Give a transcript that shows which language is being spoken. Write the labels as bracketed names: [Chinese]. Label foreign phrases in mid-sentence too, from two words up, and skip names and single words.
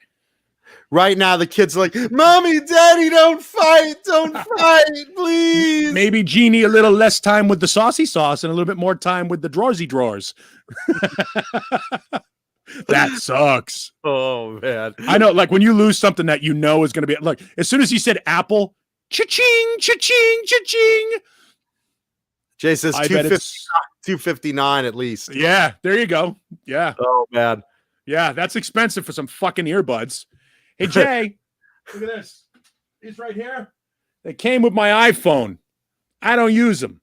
[English] Right now, the kids are like, "Mommy, Daddy, don't fight, please." Maybe Jeannie a little less time with the saucy sauce and a little bit more time with the drawersy drawers. That sucks. Oh man, I know. Like when you lose something that you know is going to be like, as soon as he said Apple, cha-ching, cha-ching, cha-ching. Jay says 259 at least. Yeah, there you go. Yeah. Oh man. Yeah, that's expensive for some fucking earbuds. Hey Jay, look at this. These right here. They came with my iPhone. I don't use them.